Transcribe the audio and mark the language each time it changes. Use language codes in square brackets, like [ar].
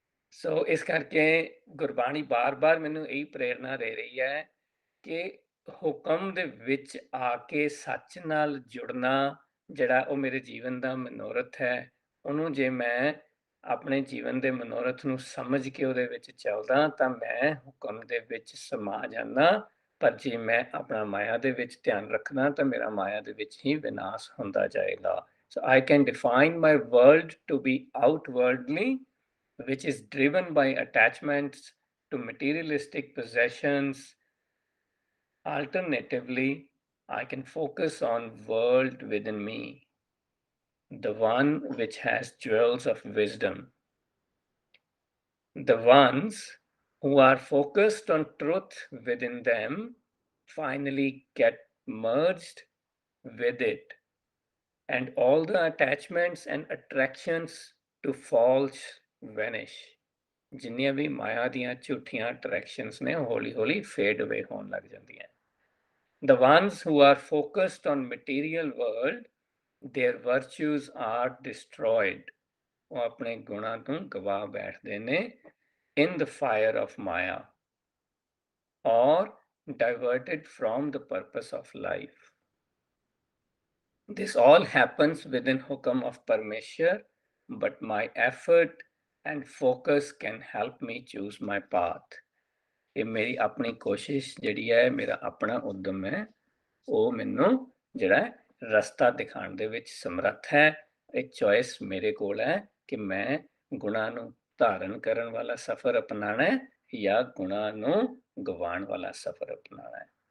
[pa] ਸੋ ਇਸ ਕਰਕੇ ਗੁਰਬਾਣੀ ਬਾਰ-ਬਾਰ ਮੈਨੂੰ ਇਹੀ ਪ੍ਰੇਰਨਾ ਦੇ ਰਹੀ ਹੈ ਕਿ ਹੁਕਮ ਦੇ ਵਿੱਚ ਆ ਕੇ ਸੱਚ ਨਾਲ ਜੁੜਨਾ, ਜਿਹੜਾ ਉਹ ਮੇਰੇ ਜੀਵਨ ਦਾ ਮਨੋਰਥ ਹੈ, ਉਹਨੂੰ ਜੇ ਮੈਂ ਆਪਣੇ ਜੀਵਨ ਦੇ ਮਨੋਰਥ ਨੂੰ ਸਮਝ ਕੇ ਉਹਦੇ ਵਿੱਚ ਚੱਲਦਾ, ਤਾਂ ਮੈਂ ਹੁਕਮ ਦੇ ਵਿੱਚ ਸਮਾ ਜਾਂਦਾ। ਪਰ ਜੇ ਮੈਂ ਆਪਣਾ ਮਾਇਆ ਦੇ ਵਿੱਚ ਧਿਆਨ ਰੱਖਦਾ, ਤਾਂ ਮੇਰਾ ਮਾਇਆ ਦੇ ਵਿੱਚ ਹੀ ਵਿਨਾਸ਼ ਹੁੰਦਾ ਜਾਏਗਾ। [en] So I can define my world to be outwardly, which is driven by attachments to materialistic possessions. Alternatively, I can focus on world within me, the one which has jewels of wisdom. The ones who are focused on truth within them finally get merged with it, and all the attachments and attractions to false vanish. [pa] ਜਿੰਨੀਆਂ ਵੀ ਮਾਇਆ ਦੀਆਂ ਝੂਠੀਆਂ attractions ਨੇ, ਹੌਲੀ ਹੌਲੀ [en] fade away [pa] ਹੋਣ ਲੱਗ ਜਾਂਦੀਆਂ। [en] The ones who are focused on material world, their virtues are destroyed. [pa] ਉਹ ਆਪਣੇ ਗੁਣਾਂ ਨੂੰ ਗਵਾ ਬੈਠਦੇ ਨੇ [en] in the fire of Maya, or diverted from the purpose of life. This all happens within Hukam of Parmeshwar, but my effort and focus can help me choose my path. [pa] ਇਹ ਮੇਰੀ ਆਪਣੀ ਕੋਸ਼ਿਸ਼ ਜਿਹੜੀ ਹੈ, ਮੇਰਾ ਆਪਣਾ ਉਦਮ ਹੈ, ਉਹ ਮੈਨੂੰ ਜਿਹੜਾ ਰਸਤਾ ਦਿਖਾਉਣ ਦੇ ਵਿੱਚ ਸਮਰੱਥ ਹੈ। ਇਹ ਚੋਇਸ ਮੇਰੇ ਕੋਲ ਹੈ ਕਿ ਮੈਂ ਗੁਣਾਂ ਨੂੰ ਧਾਰਨ ਕਰਨ ਵਾਲਾ ਸਫ਼ਰ ਅਪਣਾਉਣਾ ਹੈ ਜਾਂ ਗੁਣਾਂ ਨੂੰ ਗਵਾਉਣ ਵਾਲਾ ਸਫ਼ਰ ਅਪਣਾਉਣਾ ਹੈ।